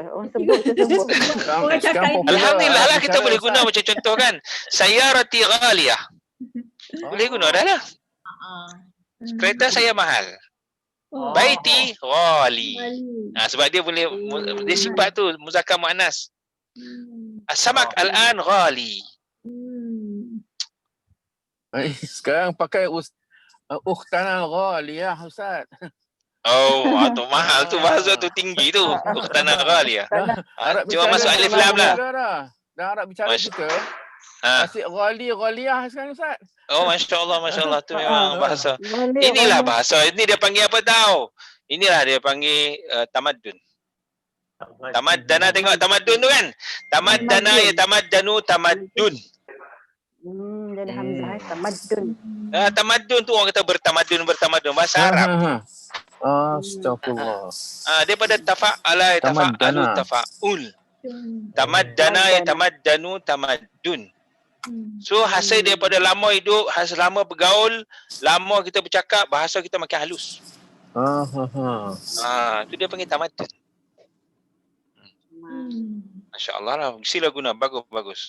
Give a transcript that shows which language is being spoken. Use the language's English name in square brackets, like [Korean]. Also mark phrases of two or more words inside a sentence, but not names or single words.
[Malay] Orang sebut tu sebut. Alhamdulillah lah kita boleh guna macam contoh kan. [Arabic] سيارتي غالية. [Malay] Boleh guna dah lah. Kereta saya mahal. [Arabic] بيتي غالي. [Malay] Sebab dia boleh, dia sifat tu [Arabic] مذكر مؤنث. السمك الآن غالي. [Malay] Sekarang pakai [Arabic] أختنا غالية [Malay] Ustaz. Tu mahal tu, bahasa tu tinggi tu. [Arabic] أختنا غالية. [Malay] Cuma masuk [Arabic] ألف لام [Malay] lah. Dah Arab bicara kita. Asyik ghaliyah sekarang Ustaz. [Arabic] ما شاء الله [Malay] tu memang bahasa. Inilah bahasa. Ini dia panggil apa tahu? Inilah dia panggil tamadun. [Arabic] Tamaddana, [Malay] tengok tamadun tu kan? [Arabic] تمدن يتمدن تمدن. [Malay] Jadi hamzah tamadun. Tamadun tu orang kata bertamadun bahasa Arab. Astagfirullah. [Arabic] Daripada تفاعل تفاعل تفاعل. تمدن يتمدن تمدن. [Malay] So hasil daripada lama hidup, hasil lama bergaul, lama kita bercakap, bahasa kita makin halus. Itu dia panggil tamaddud. [Arabic] ما شاء الله [Malay] lah, sila guna, bagus.